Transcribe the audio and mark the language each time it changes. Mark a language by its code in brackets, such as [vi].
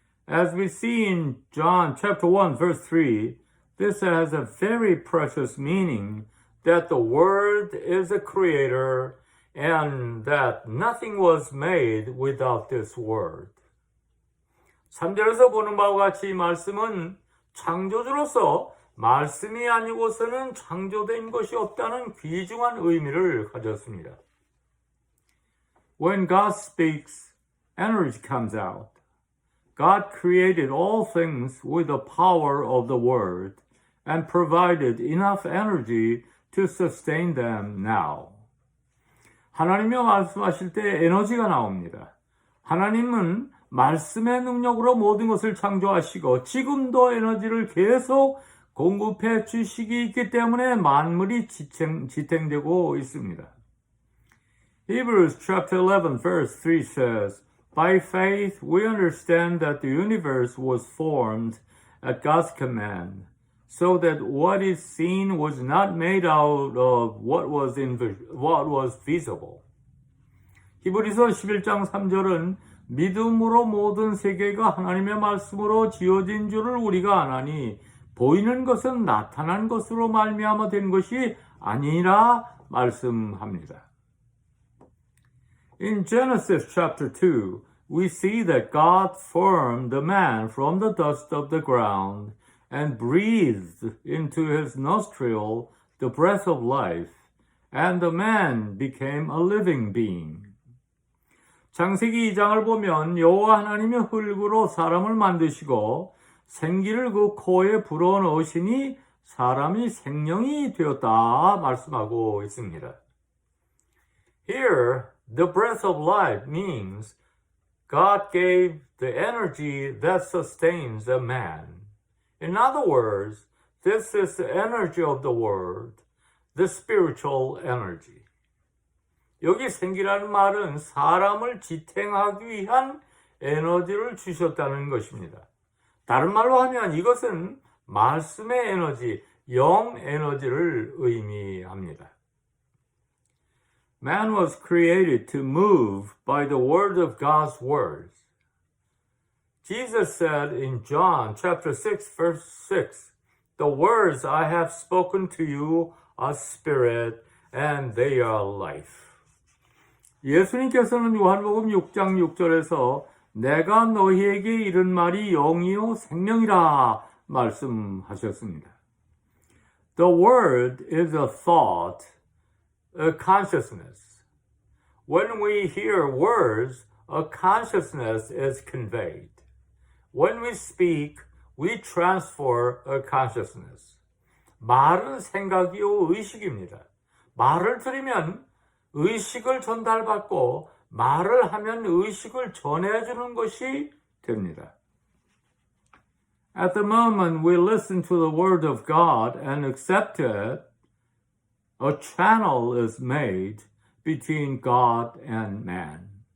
[en] As we see in John chapter 1 verse 3, this has a very precious meaning that the Word is a creator and that nothing was made without this Word. [ko] 3절에서 보는 바와 같이 이 말씀은 창조주로서 말씀이 아니고서는 창조된 것이 없다는 귀중한 의미를 가졌습니다. [en] When God speaks, energy comes out. God created all things with the power of the Word and provided enough energy to sustain them now. [ko] 하나님이 말씀하실 때 에너지가 나옵니다. 하나님은 말씀의 능력으로 모든 것을 창조하시고 지금도 에너지를 계속 공급해 주시기 있기 때문에 만물이 지탱되고 있습니다. [en] Hebrews chapter 11 verse 3 says, By faith we understand that the universe was formed at God's command, so that what is seen was not made out of what was visible. [ko] 히브리서 11장 3절은 믿음으로 모든 세계가 하나님의 말씀으로 지어진 줄을 우리가 아나니 보이는 것은 나타난 것으로 말미암아 된 것이 아니라 말씀합니다. [en] In Genesis chapter 2, we see that God formed the man from the dust of the ground and breathed into his nostril the breath of life, and the man became a living being. [ko] 창세기 2장을 보면 여호와 하나님의 흙으로 사람을 만드시고 생기를 그 코에 불어넣으시니 사람이 생명이 되었다 말씀하고 있습니다. [en] Here, the breath of life means God gave the energy that sustains a man. In other words, this is the energy of the world, the spiritual energy. [ko] 여기 생기라는 말은 사람을 지탱하기 위한 에너지를 주셨다는 것입니다. 다른 말로 하면 이것은 말씀의 에너지, 영 에너지를 의미합니다. [en] Man was created to move by the word of God's words. Jesus said in John chapter 6 verse 6, "The words I have spoken to you are spirit and they are life." [ko] 예수님께서는 요한복음 6장 6절에서 내가 너희에게 이른 말이 영이요 생명이라 말씀하셨습니다. [en] The word is a thought, a consciousness. When we hear words, a consciousness is conveyed. When we speak, we transfer a consciousness. [ko] 말은 생각이요 의식입니다. 말을 들으면 의식을 전달받고 말을 하면 의식을 전해주는 것이 됩니다. [en] At the moment we listen to the word of God and accept it, a channel is made between God and man.